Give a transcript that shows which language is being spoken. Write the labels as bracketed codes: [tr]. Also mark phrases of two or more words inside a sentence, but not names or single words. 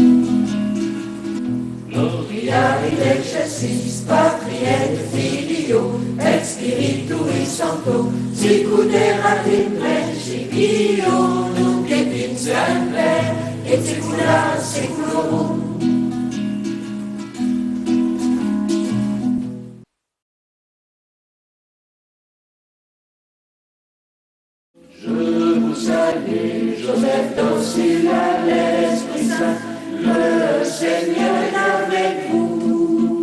[la] Gloria in excelsis Patri et Filio et Spiritui Sancto, sicut erat in principio, nunc et in semper, et saecula saeculorum. [fr] Je vous salue, Joseph docile à l'Esprit Saint, le Seigneur est avec vous.